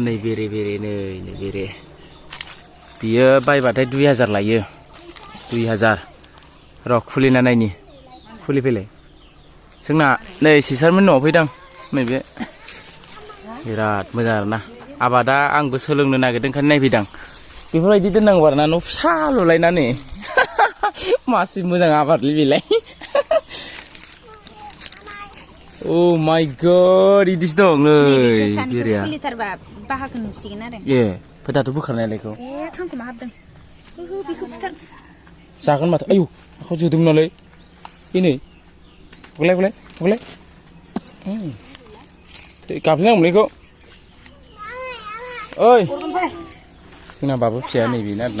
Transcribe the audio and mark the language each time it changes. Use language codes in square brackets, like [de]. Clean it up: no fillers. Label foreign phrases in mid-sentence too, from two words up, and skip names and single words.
[brx] नै बेरे नै बेरे बियो बायबाथाय 2000 लायो 2000 र' खुलिना नायनि खुलि फैलाय जोंना नै सिसारमोन न'आव फैदों नैबे बिराद मोजां आरोना आबादा आंबो सोलोंनो नागिरदों ओंखायनो नायफैदों बेफोरबायदि दोननांगौ आरोना न' फिसा लुलायनानै मासि मोजां आबादलै बेलाय [en] Oh my god, [brx] इदिसो दं नै बेरेया खुलिथारबा बाहागो नुसिगोन आरो ए फोथाथ' बोखारनायलायखौ खांखमा हाबदों बेखौ फुथार जागोन माथो आयौ आखाव जोदों नालाय नै गलाय गाबलायनांगौलै इखौ ओइ जोंना बाबु फिसाया नैबेनो आरोना